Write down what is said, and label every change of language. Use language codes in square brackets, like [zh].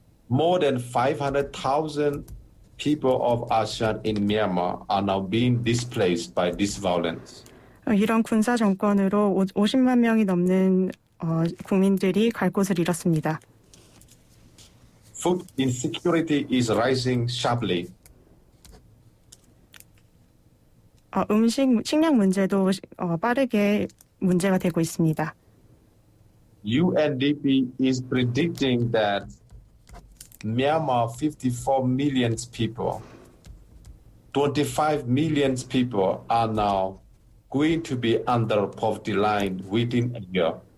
[en] More than 500,000 people of ASEAN in Myanmar are now being displaced by this violence. [ko] 이런 군사 정권으로 50만 명이 넘는 국민들이 갈 곳을 잃었습니다. [en] Food insecurity is rising sharply. [ko] 식량 문제도 빠르게 문제가 되고 있습니다. [en] UNDP is predicting that Myanmar 54 million people, 25 million people are now going to be under poverty line within a year.